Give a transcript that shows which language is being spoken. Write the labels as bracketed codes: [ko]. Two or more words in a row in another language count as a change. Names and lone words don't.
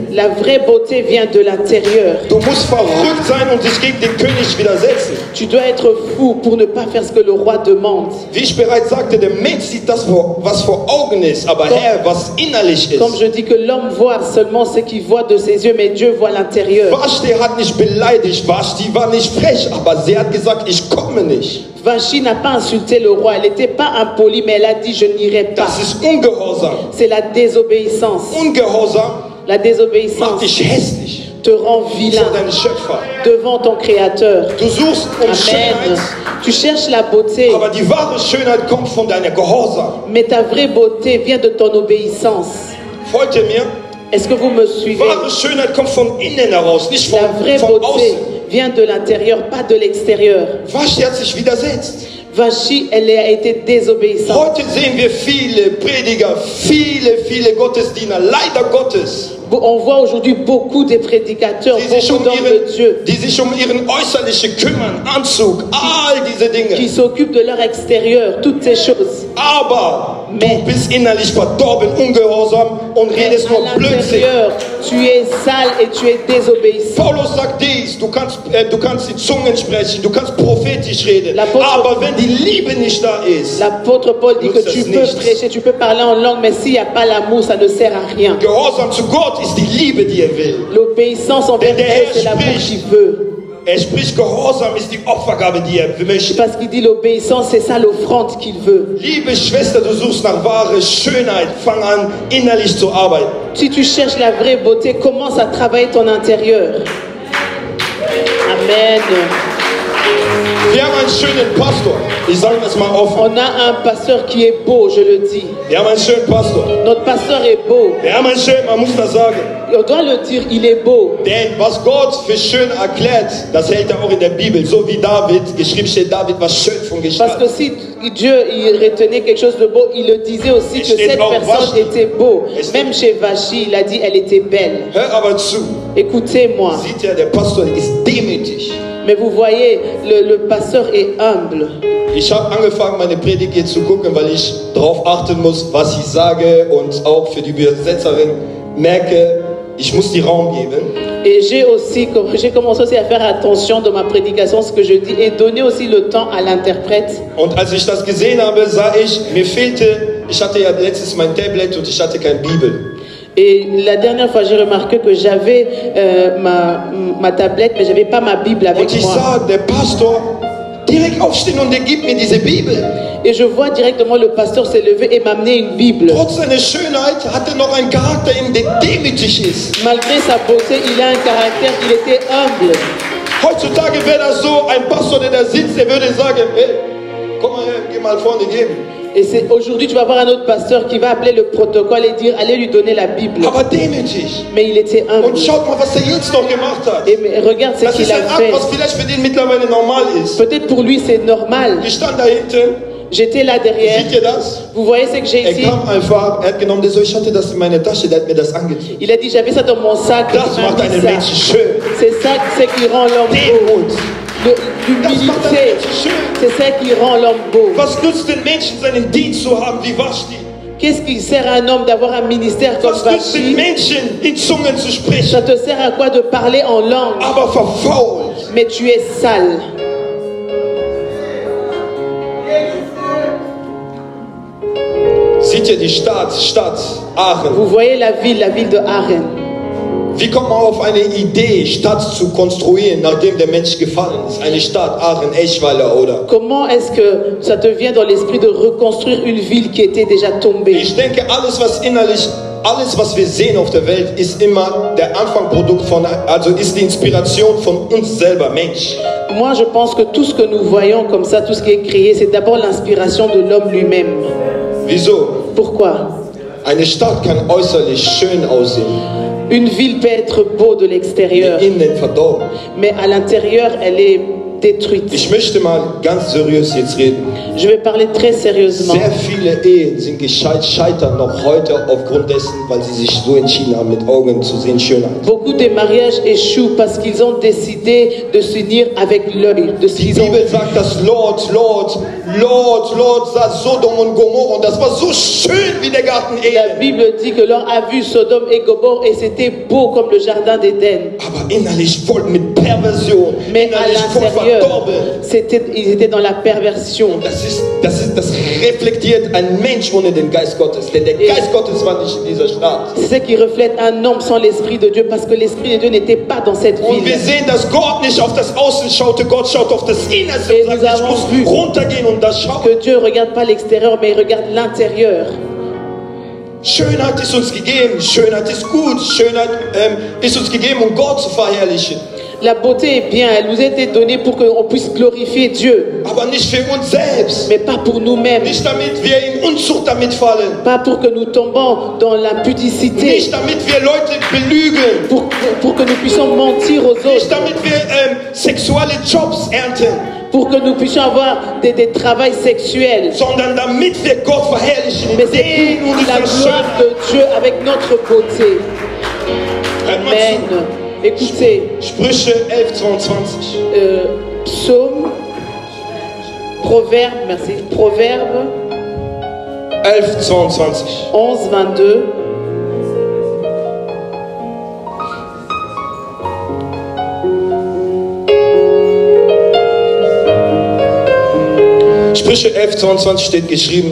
[fr] La vraie beauté vient de l'intérieur. [de] Du musst verrückt sein und dich gegen den König widersetzen. [fr] Tu dois être fou pour ne pas faire ce que le roi demande. [de] Wie ich bereits sagte, der Mensch sieht das, was vor Augen ist, aber Herr, was innerlich [fr] Comme [de] ist. [fr] je dis que l'homme voit seulement ce qu'il voit de ses yeux, mais Dieu voit l'intérieur. [de] Vashti hat nicht beleidigt, Vashti war nicht frech, aber sie hat gesagt, ich komme nicht. [fr] Vashti n'a pas insulté le roi, elle n'était pas impolie, mais elle a dit je n'irai pas. [de] Das ist Ungehorsam. [fr] C'est la désobéissance. [de] Ungehorsam [fr] La [de] macht [fr] désobéissance [de] dich hässlich [fr] te rend vilain [de] vor deinem Schöpfer. [fr] devant ton Créateur. [de] Du suchst um Amen. Schönheit, [fr] Tu cherches la beauté, [de] aber die wahre Schönheit kommt von deiner Gehorsam. [fr] mais ta vraie beauté vient de ton obéissance. [de] Folgt ihr mir? [fr] Est-ce que vous me suivez? [de] Wahre Schönheit kommt von innen heraus, nicht [fr] La vraie [de] von [fr] beauté [de] außen. [fr] vient de l'intérieur, pas de l'extérieur. [de] Vashti hat sich widersetzt. [fr] Vashti, elle a été désobéissante. [de] Heute sehen wir viele Prediger, viele Gottesdiener, leider Gottes, [fr] On voit aujourd'hui beaucoup de prédicateurs, [de] die sich, [fr] beaucoup d'hommes de Dieu [de] die sich um ihren äußerliche kümmern, Anzug, all diese [fr] qui [de] Dinge. [fr] s'occupent de leur extérieur, toutes ces choses. [de] Aber [fr] Mais- [de] du bist innerlich verdorben, ungehorsam und redest nur [fr] À [de] Blödsinn. [fr] l'intérieur, tu es sale et tu es désobéissant. [de] Paulus sagt dies, du kannst die Zungen sprechen, du kannst prophetisch reden, [fr] L'apôtre- [de] aber wenn die Liebe nicht da ist, [fr] L'apôtre Paul dit que [de] Nutzt [fr] tu [de] es [fr] peux [de] nichts. [fr] prêcher, tu peux parler en langue, mais s'il n'y a pas l'amour, ça ne sert à rien. [de] Gehorsam zu Gott ist die Liebe, die er will. [fr] L'obéissance envers [de] Der [fr] Dieu, [de] Herr [fr] c'est l'amour [de] spricht. [fr] qu'il veut. [de] Er spricht, Gehorsam ist die Opfergabe, die er möchte. [fr] Parce qu'il dit l'obéissance, c'est ça l'offrande qu'il veut. [de] Liebe Schwester, du suchst nach wahre Schönheit, fang an, innerlich zu arbeiten. [fr] Si tu cherches la vraie beauté, commence à travailler ton intérieur. Amen. [de] Wir haben einen schönen Pastor, ich sage das mal offen. [fr] On a un pasteur qui est beau, je le dis. [de] Wir haben einen schönen Pastor. [fr] Notre pasteur est beau. [de] Wir haben einen schönen, man muss das sagen. [fr] Et on doit le dire, il est beau. [de] Denn was Gott für schön erklärt, das hält er auch in der Bibel. So wie David, geschrieben steht, David war schön von [fr] Parce que [de] Gestalt. [fr] si Dieu il retenait quelque chose de beau, il le disait aussi que [de] steht [fr] cette [de] auch [fr] personne [de] Vashti. [fr] était beau. [de] Es steht- [fr] Même chez Vachi, il a dit elle était belle. [de] Hör aber zu, [fr] Écoutez-moi. [de] sieht ja, der Pastor ist demütig. [fr] Mais vous voyez, le pasteur est humble. [de] Ich habe angefangen, meine Predigt jetzt zu gucken, weil ich darauf achten muss, was ich sage und auch für die Übersetzerin merke, ich muss die Raum geben. [fr] Et j'ai commencé aussi à faire attention dans ma prédication, ce que je dis, et donner aussi le temps à l'interprète. [de] Und als ich das gesehen habe, sah ich, ich hatte ja letztens mein Tablet und ich hatte keine Bibel. [fr] Et la dernière fois, j'ai remarqué que j'avais ma tablette, mais j'avais pas ma Bible avec [de] Und ich [fr] moi. [de] sah, der Pastor direkt aufstehen und der gibt mir diese Bibel. [fr] Et je vois directement le pasteur s'est levé et m'amener une Bible. [de] Trotz seiner Schönheit hat er noch einen Charakter, der demütig ist. [fr] Malgré sa beauté, il a un caractère, il était humble. [de] Heutzutage wäre das so, ein Pastor, der da sitzt, der würde sagen, hey, komm mal her, geh mal vorne geben. [fr] Et c'est aujourd'hui, tu vas voir un autre pasteur qui va appeler le protocole et dire allez lui donner la Bible. [de] Aber demütig. [fr] Mais il était humble. [de] Und schaut mal, was er jetzt noch gemacht hat. [fr] Et mais regarde ce [de] Das [fr] qu'il [de] ist ein [fr] a [de] Akt, [fr] fait. [de] was vielleicht für den mittlerweile normal ist. [fr] Peut-être pour lui c'est normal. [de] Ich stand da hinten, [fr] J'étais là derrière. [de] seht ihr das? [fr] Vous voyez ce que j'ai [de] Er [fr] ici? [de] kam einfach, er hat genommen, der so, ich hatte das in meiner Tasche, der hat mir das angezogen. [fr] Il a dit j'avais ça dans mon sac. [de] Das [fr] il m'a [de] macht [fr] mis [de] einen [fr] ça. [de] Menschen schön. [fr] C'est ça c'est qui rend l'homme beau. [de] Demut. [fr] L'humilité. [de] Das macht einen Menschen schön. [fr] C'est ça qui rend l'homme beau. [de] Was nützt den Menschen, seinen Dienst zu haben wie Vashti? [fr] Qu'est-ce qui sert à un homme d'avoir un ministère comme [de] Was nützt den [fr] Vachi? [de] Menschen, in Zungen zu sprechen, [fr] Ça te sert à quoi de parler en langue? [de] aber verfault? [fr] Mais tu es sale. [de] Seht ihr die Stadt Aachen? [fr] Vous voyez la ville de Aachen. [de] Wie kommt man auf eine Idee, Stadt zu konstruieren, nachdem der Mensch gefallen ist? Eine Stadt, Aachen, Eschweiler oder? [fr] Comment est-ce que ça te vient dans l'esprit de reconstruire une ville qui était déjà tombée? [de] Ich denke, alles was wir sehen auf der Welt, ist immer der Anfangsprodukt also ist die Inspiration von uns selber, Mensch. [fr] Moi, je pense que tout ce que nous voyons comme ça, tout ce qui est créé, c'est d'abord l'inspiration de l'homme lui-même. [de] Wieso? [fr] Pourquoi? [de] Eine Stadt kann äußerlich schön aussehen, [fr] Une ville peut être beau de l'extérieur, [de] innen verdorben. [fr] mais à l'intérieur, elle est détruite. [de] Ich möchte mal ganz seriös jetzt reden. [fr] Je vais parler très sérieusement. [de] Sehr viele Ehen sind scheitern noch heute aufgrund dessen, weil sie sich so entschieden haben, mit Augen zu sehen Schönheit. [fr] Beaucoup de mariages échouent parce qu'ils ont décidé de s'unir avec l'œil, de ce [de] Die [fr] qu'ils ont [de] Bibel sagt, dass Lot sah Sodom und Gomorra und das war so schön wie der Garten [fr] La [de] Eden. [fr] Bible dit que l'on a vu Sodome et Gomorrhe et c'était beau comme le jardin d'Éden. [de] Aber innerlich voll mit Perversion, [fr] Mais à [de] innerlich voll [fr] l'intérieur, [de] verdorben. [fr] ils étaient dans la perversion. [de] Das reflektiert ein Mensch ohne den Geist Gottes, denn der Geist Gottes war nicht in dieser Stadt. [fr] C'est ce qui reflète un homme sans l'Esprit de Dieu parce que l'Esprit de Dieu n'était pas dans cette [de] Und wir [fr] ville. [de] sehen, dass Gott nicht auf das Außen schaute, Gott schaut auf das Innerste [fr] Et [de] und sagt, [fr] nous [de] ich [fr] avons [de] muss [fr] vu [de] runtergehen und das schauen. [fr] Que Dieu ne regarde pas l'extérieur mais il regarde l'intérieur. [de] Schönheit ist uns gegeben, Schönheit ist gut, Schönheit ist uns gegeben, um Gott zu verherrlichen. [fr] La beauté est bien, elle nous a été donnée pour qu'on puisse glorifier Dieu, [de] Aber nicht für uns selbst. [fr] mais pas pour nous-mêmes, [de] Nicht damit wir in Unzucht damit fallen. [fr] pas pour que nous tombons dans l'impudicité, [de] Nicht damit wir Leute belügen. [fr] pour que nous puissions mentir aux [de] Nicht [fr] autres, [de] damit wir sexuelle Jobs ernten. [fr] pour que nous puissions avoir des travails sexuels, [de] Sondern damit wir Gott verherrlichen. [fr] mais [de] In [fr] c'est [de] den [fr] pour [de] und [fr] la [de] dieser [fr] gloire [de] Schönheit. [fr] de Dieu avec notre beauté. [de] Hört mal Amen. zu. [fr] Écoutez, [de] Sprüche 11:22. [fr] Psaume, Proverbe, merci, Proverbe 11,22. 11, 22. [de] Sprüche 11,22 steht geschrieben: